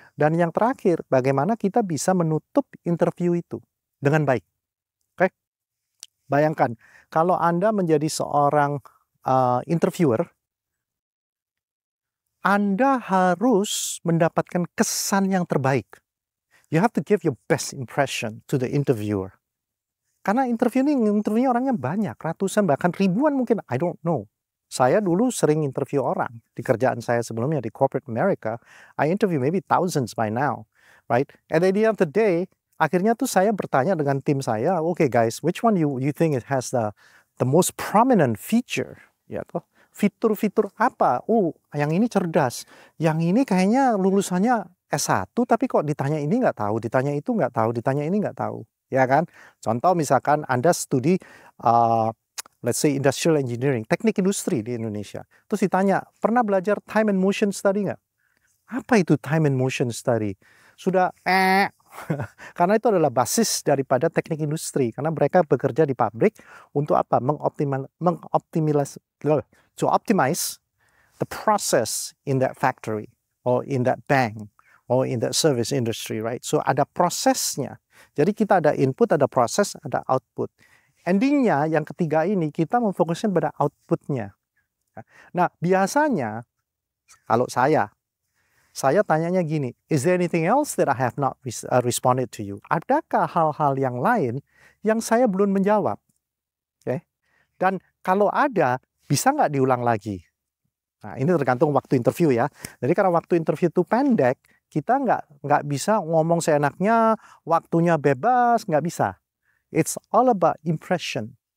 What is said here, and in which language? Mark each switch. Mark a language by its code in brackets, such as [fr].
[id] Dan yang terakhir, bagaimana kita bisa menutup interview itu dengan baik. Oke? Bayangkan, kalau Anda menjadi seorang interviewer, Anda harus mendapatkan kesan yang terbaik. [en] You have to give your best impression to the interviewer. [id] Karena interviewnya orangnya banyak, ratusan bahkan ribuan mungkin, [en] I don't know. [id] Saya dulu sering interview orang di kerjaan saya sebelumnya di corporate America. [en] I interview maybe thousands by now, right? At the end of the day, [id] akhirnya tuh saya bertanya dengan tim saya, [en] okay guys, which one you think it has the most prominent feature, [id] ya toh? Fitur-fitur apa? Oh, yang ini cerdas, yang ini kayaknya lulusannya S1 tapi kok ditanya ini nggak tahu, ditanya itu nggak tahu, ditanya ini nggak tahu, ya kan? Contoh misalkan Anda studi [en] let's say [id] industrial engineering, teknik industri di Indonesia. Terus ditanya, pernah belajar time and motion study nggak? Apa itu time and motion study? Sudah karena itu adalah basis daripada teknik industri. Karena mereka bekerja di pabrik untuk apa? [en] To optimize the process in that factory or in that bank or in that service industry, right? [id] So ada prosesnya. Jadi kita ada input, ada proses, ada output. Endingnya yang ketiga ini kita memfokuskan pada outputnya. Nah biasanya kalau saya tanyanya gini, [en] is there anything else that I have not responded to you? [id] Adakah hal-hal yang lain yang saya belum menjawab? Okay? Dan kalau ada, bisa nggak diulang lagi? Nah ini tergantung waktu interview ya. Jadi karena waktu interview itu pendek, kita nggak bisa ngomong seenaknya, waktunya bebas, nggak bisa. [en] It's all about impression.